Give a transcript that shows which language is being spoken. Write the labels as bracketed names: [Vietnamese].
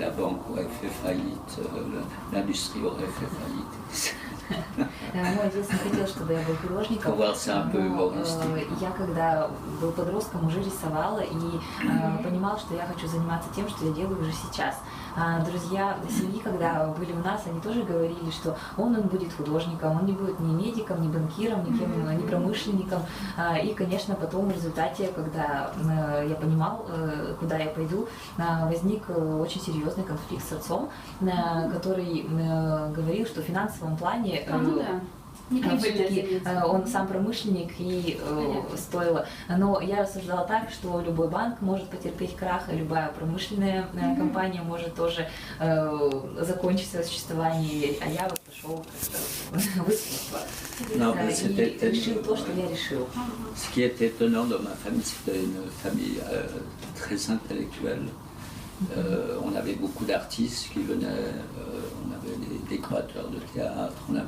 [French] La banque aurait fait faillite, l'industrie aurait fait faillite. [Russian] Мой отец не хотел, чтобы я был художником, но я, когда был подростком, уже рисовала и понимала, что я хочу заниматься тем, что я делаю уже сейчас. Друзья семьи, когда были у нас, они тоже говорили, что он будет художником, он не будет ни медиком, ни банкиром, ни промышленником. И, конечно, потом в результате, когда я понимал, куда я пойду, возник очень серьезный конфликт с отцом, который говорил, что в финансовом плане все-таки он сам промышленник и стоило. Но я рассуждала так, что любой банк может потерпеть крах, и любая промышленная компания может тоже закончить свое существование, а я вот пошел как-то в искусство. И решил то, что я решил. [French] Ce qui est étonnant dans ma famille, c'était une famille très intellectuelle. On avait beaucoup d'artistes qui venaient, on avait des décorateurs de théâtre,